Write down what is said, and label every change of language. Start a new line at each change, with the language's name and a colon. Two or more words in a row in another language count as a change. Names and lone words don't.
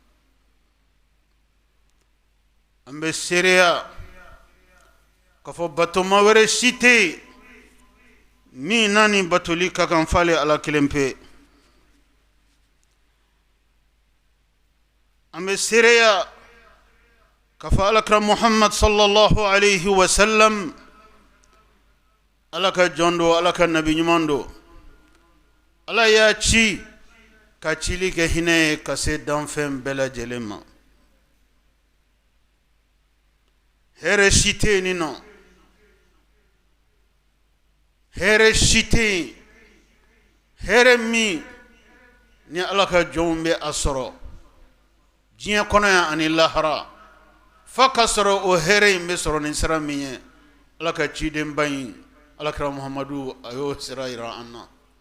Bambara: an bɛ seereya k'a fɔ batoma wɛrɛ si tɛ yen min n'a ni batoli ka kan f'ale ala kelen pe an bɛ seereya k'a fɔ alakira muhammad
Arabic: صلى الله عليه وسلم
Bambara: ala ka jɔn don ala ka nabi ɲuman don ala y'a ci ka cili kɛ hinɛ ye ka se danfɛn bɛɛ lajɛlen ma hɛrɛ si tɛ yen nin nɔ hɛrɛ si tɛ yen hɛrɛ min ni ala ka jɔnw bɛ a sɔrɔ diɲɛ kɔnɔ yan ani lahara fa ka sɔrɔ o hɛrɛ in bɛ sɔrɔ ni sira min ye ala ka cidenba in alakira muhammadu a y'o sira yira an na